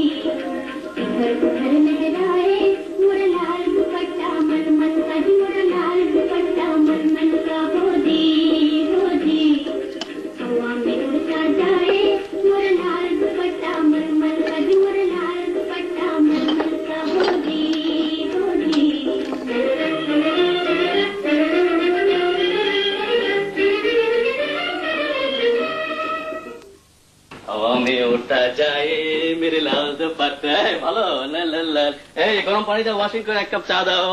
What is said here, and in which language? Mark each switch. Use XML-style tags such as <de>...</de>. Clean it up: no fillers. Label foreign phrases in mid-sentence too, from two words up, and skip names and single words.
<hi>इधर उधर लहराए मोर लाल दुपट्टा मलमल का, मोर लाल दुपट्टा मलमल का होगी होगी। हवा में उड़ता जाए मोर लाल दुपट्टा मलमल का, मोर लाल दुपट्टा मलमल का होगी होगी। हवा में उड़ता जाए मेरे लाल दुपट्टा।</hi> <bn>ভালো, লাল লাল লাল। এই গরম পানি দাও, ওয়াশিং করে 1 কাপ চা দাও।</bn>